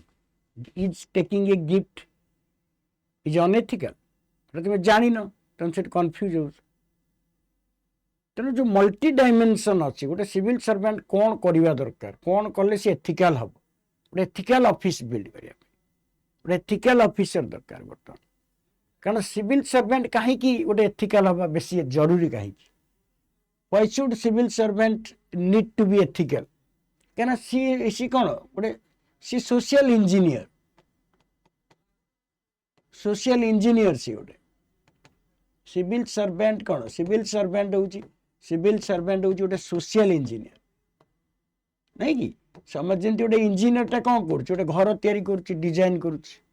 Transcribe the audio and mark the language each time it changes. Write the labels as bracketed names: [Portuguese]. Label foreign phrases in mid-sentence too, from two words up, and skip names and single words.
[English] is taking a gift is unethical [Odia] ତୁମେ ଜାଣିନ ତେଣୁ ସେଠି କନଫ୍ୟୁଜ ହଉଛ ତେଣୁ ଯେଉଁ ମଲ୍ଟି ଡାଇମେନସନ୍ ଅଛି ଗୋଟେ [English] civil servant [Odia] କ'ଣ କରିବା ଦରକାର କ'ଣ କଲେ ସେ ଏଥିକାଲ ହେବ ଗୋଟେ [English] ethical office build [Odia] କରିବା ପାଇଁ ଗୋଟେ [English] ethical officer [Odia] ଦରକାର ବର୍ତ୍ତମାନ କାରଣ [English] civil servant [Odia] କାହିଁକି ଗୋଟେ ଏଥିକାଲ ହେବା ବେଶୀ ଜରୁରୀ କାହିଁକି [English] why should civil servant need to be ethical [Odia] କାହିଁକିନା ସି କ'ଣ ଗୋଟେ ସି ସୋସିଆଲ ଇଞ୍ଜିନିୟର ସି ଗୋଟେ [English] civil servant [Odia] କ'ଣ [English] civil servant [Odia] ହେଉଛି ଗୋଟେ [English] social engineer [Odia] ନାଇଁ କି ସମାଜ ଯେମିତି ଗୋଟେ ଇଞ୍ଜିନିୟରଟା କ'ଣ କରୁଛି ଗୋଟେ ଘର ତିଆରି କରୁଛି ଡିଜାଇନ କରୁଛି